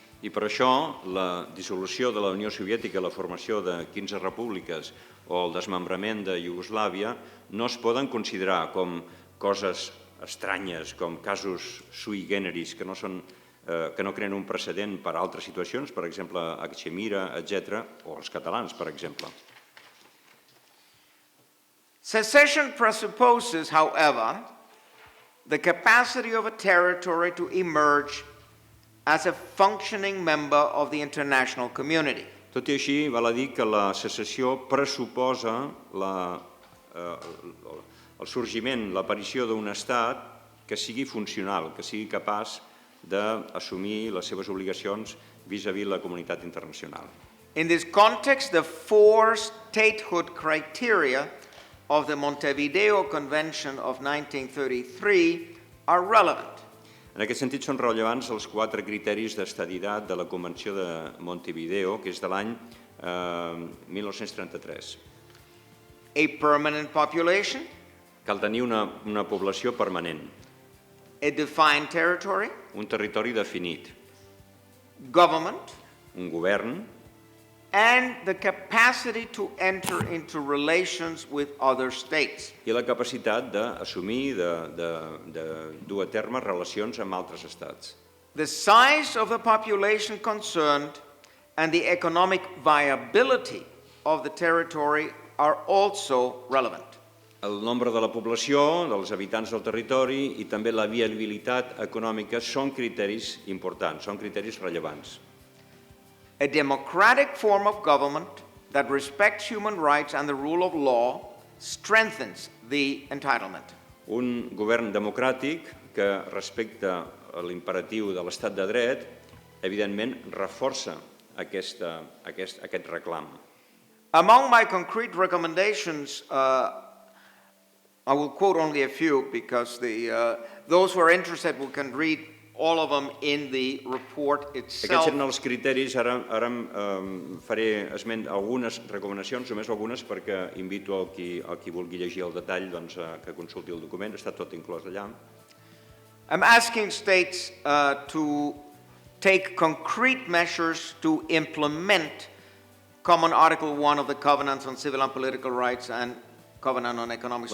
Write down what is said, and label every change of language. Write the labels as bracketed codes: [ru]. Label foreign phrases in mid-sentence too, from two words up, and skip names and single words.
[ca] I per això la dissolució de la Unió Soviètica, la formació de 15 repúbliques o el desmembrament de Iugoslàvia no es poden considerar com coses estranyes, com casos [la] sui generis [ca] que no creen un precedent per a altres situacions, per exemple, a Cachemira, etc., o els catalans, per exemple. [en] Secession presupposes, however, the capacity of a territory to emerge as a functioning member of the international community. [ca] Tot i així, val a dir que la secessió pressuposa el sorgiment, l'aparició d'un estat que sigui funcional, que sigui capaç d'assumir les seves obligacions vis-à-vis la comunitat internacional. [en] In this context, the four statehood criteria of the Montevideo Convention of 1933 are relevant. [ca] En aquest sentit, són rellevants els 4 criteris d'estaditat de la Convenció de Montevideo, que és de l'any 1933. [en] A permanent population, [ca] Cal tenir una població permanent, [en] a defined territory, [ca] un territori definit, [en] government, [ca] un govern [en] and the capacity to enter into relations with other states. [ca] i la capacitat d'assumir, de dur a terme relacions amb altres estats. [en] The size of the population concerned and the economic viability of the territory are also relevant. [ca] El nombre de la població, dels habitants del territori i també la viabilitat econòmica són criteris importants, són criteris rellevants. [en] A democratic form of government that respects human rights and the rule of law strengthens the entitlement. [ca] Un govern democràtic que respecta l'imperatiu de l'estat de dret, evidentment, reforça aquest reclam. [en] Among my concrete recommendations, I will quote only a few because those who are interested can read all of them in the report itself. [ca] Aquests eren els criteris, ara faré esment algunes recomanacions, només algunes, perquè invito a qui vulgui llegir el detall que consulti el document, està tot inclòs allà. [en] I'm asking states to take concrete measures to implement Common Article 1 of the Covenants on Civil and Political Rights and Covenant on Economic,